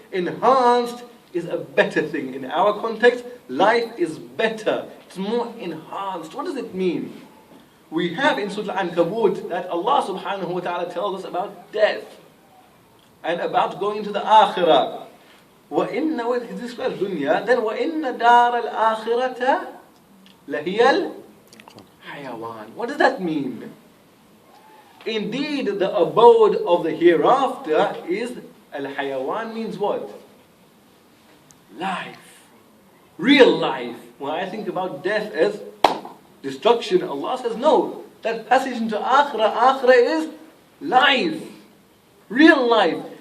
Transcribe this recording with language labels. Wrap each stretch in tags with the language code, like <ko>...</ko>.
<en>Enhanced is a better thing. In our context, life is better. It's more enhanced. What does it mean? We have in Surah Al-Ankabut that Allah subhanahu wa ta'ala tells us about death. And about going to the akhirah.</en> <ar>وَإِنَّ</ar> <en>He describes dunya. Then</en> <ar>وَإِنَّ دَارَ الْآخِرَةَ لَهِيَ الْحَيَوَانِ.</ar> <en>What does that mean? Indeed, the abode of the hereafter is al-hayawan means what? Life. Real life. When I think about death as destruction, Allah says no. That passage into akhirah is life. Real life.</en>